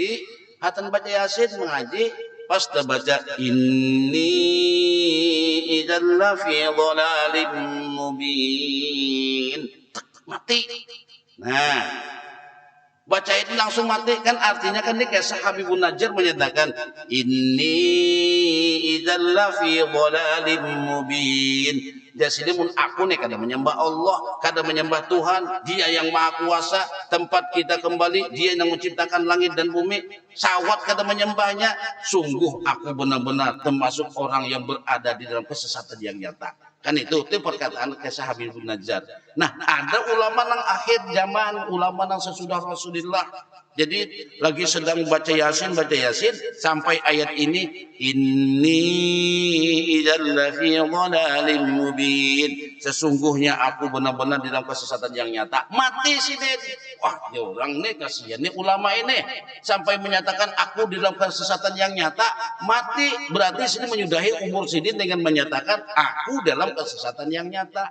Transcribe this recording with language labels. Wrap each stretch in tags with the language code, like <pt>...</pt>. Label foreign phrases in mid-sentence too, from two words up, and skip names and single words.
<bjn>Hatan baca Yasin mengaji, pas dah baca</bjn> <ar>إني إذا لفي ضلال مبين.</ar> <bjn>Mati.</bjn> <id>Nah, baca itu langsung mati kan artinya kan ini kayak Habibun Najjar menyatakan</id> <ar>إني إذا لفي ضلال مبين.</ar> <bjn>Jadi mun aku nih kada menyembah Allah, kada menyembah Tuhan, Dia yang Maha Kuasa, tempat kita kembali, Dia yang menciptakan langit dan bumi, sawat kada menyembahnya, sungguh aku benar-benar termasuk orang yang berada di dalam kesesatan yang nyata.</bjn> <id>Kan itu perkataan kisah Habibun Najjar.</id> <bjn>Nah, ada ulama nang akhir zaman, ulama nang sesudah Rasulullah.</bjn> <id>Jadi lagi sedang baca Yasin sampai ayat ini</id> <ar>إني إذا لفي ضلال مبين.</ar> <id>Sesungguhnya aku benar-benar di dalam kesesatan yang nyata.</id> <bjn>Mati si Ded.</bjn> <id>Wah, dia orang nih kasihan nih ulama ini sampai menyatakan aku di dalam kesesatan yang nyata, mati.</id> <bjn>Berarti sini menyudahi umur Sidin dengan menyatakan aku dalam kesesatan yang nyata.</bjn>